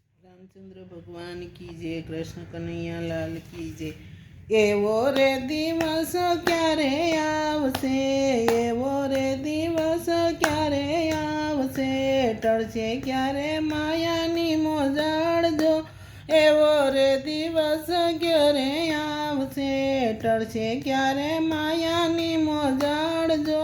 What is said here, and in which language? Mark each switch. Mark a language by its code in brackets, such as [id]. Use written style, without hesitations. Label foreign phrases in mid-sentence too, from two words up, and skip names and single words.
[hi] रामचंद्र भगवान की जय, कृष्ण कन्हैया लाल की जय। [gu] એવો રે દિવસ ક્યારે આવશે, એવો રે દિવસ ક્યારે આવશે, ટળશે ક્યારે માયાની મોજાળ જો। એવો રે દિવસ ક્યારે આવશે, ટળશે ક્યારે માયાની મોજાળ જો।